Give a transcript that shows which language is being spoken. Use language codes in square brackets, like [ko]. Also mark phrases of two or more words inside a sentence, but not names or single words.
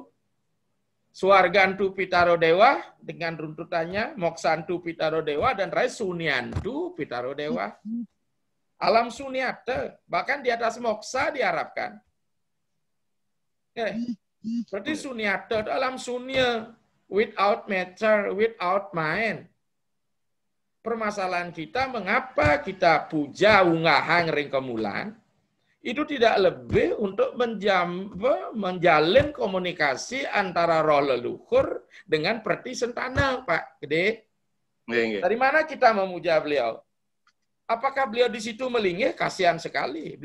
[id] Suargantu Pitaro Dewa dengan runtutannya, Moksantu Pitaro Dewa, dan Rai Sunyantu Pitaro Dewa. Alam sunyata, bahkan di atas moksa diharapkan. Berarti sunyata itu alam sunya, [en] without matter, without mind. [id] Permasalahan kita, mengapa kita puja [ban] ungahang ring kemulan, [id] itu tidak lebih untuk menjalin komunikasi antara roh leluhur dengan perti sentana, Pak Gede. Dari mana kita memuja beliau? Apakah beliau di situ melinggih? Kasihan sekali.